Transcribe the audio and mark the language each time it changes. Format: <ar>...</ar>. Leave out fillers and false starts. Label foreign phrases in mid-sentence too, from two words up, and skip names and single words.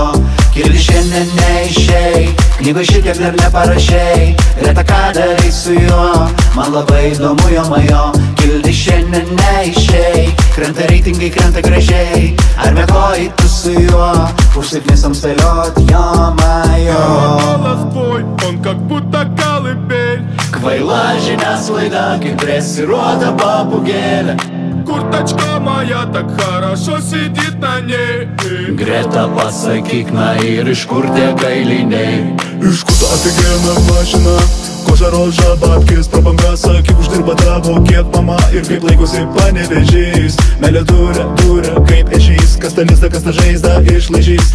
<lt>Kildi šiandien neišėjai, knygoj šitiek dar neparašėjai, greta ką darai su juo, man labai įdomu jo majo. Kildi šiandien neišėjai, krenta reitingai, krenta gražiai, ar mėgojai tu su juo, užsiknisom spėliot jo majo.</lt> <ru>Голос твой, он как будто колыбель.</ru> <lt>Kvaila žiniasklaida, kaip dresiruota papūgėlė.</lt> <ru>Курточка моя так хорошо сидит на ней.</ru> <lt>Greta pasakyk, na ir iš kur tie kailiniai? Iš kur ta офигенная mašina,</lt> <ru>кожа рожа,</ru> <lt>babkės, prabanga, sakyk, uždirba tavo, kiek mama ir kaip laikosi Panevėžys. Meilė duria, kaip ežys, kas tą lizdą, kas tą žaizdą išlaižys.</lt>